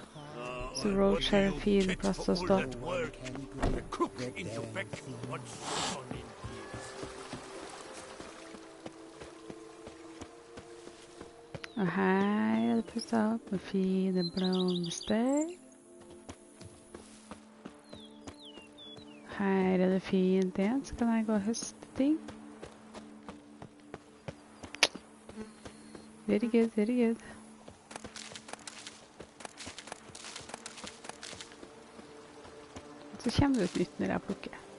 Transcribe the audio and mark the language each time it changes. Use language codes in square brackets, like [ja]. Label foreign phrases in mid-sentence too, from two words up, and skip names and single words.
[no] Så Roach har en fin plass å stå. Og her er det pusset opp med fine blomster. Her er det fint igjen, så kan jeg gå og høste ting. [en] Very good, very good. [no] Så kommer det ut nytt når jeg plukker.